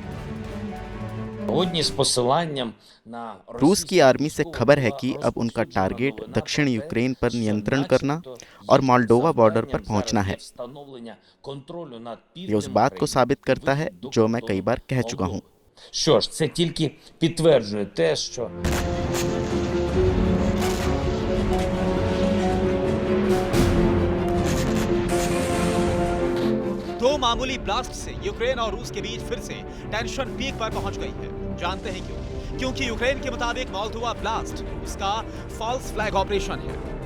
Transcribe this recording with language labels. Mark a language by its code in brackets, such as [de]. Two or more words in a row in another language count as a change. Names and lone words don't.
[hi] रूस की आर्मी से खबर है कि अब उनका टारगेट दक्षिण यूक्रेन पर नियंत्रण करना और मोल्डोवा बॉर्डर पर पहुंचना है। ये उस बात को साबित करता है जो मैं कई बार कह चुका हूं। [uk] Що ж, це тільки підтверджує те, що [hi] दो मामूली ब्लास्ट से यूक्रेन और रूस के बीच फिर से [en] tension peak [hi] पर पहुंच गई है। जानते हैं क्यों? क्योंकि यूक्रेन के मुताबिक मोल्दोवा ब्लास्ट उसका [en] false flag operation [hi] है।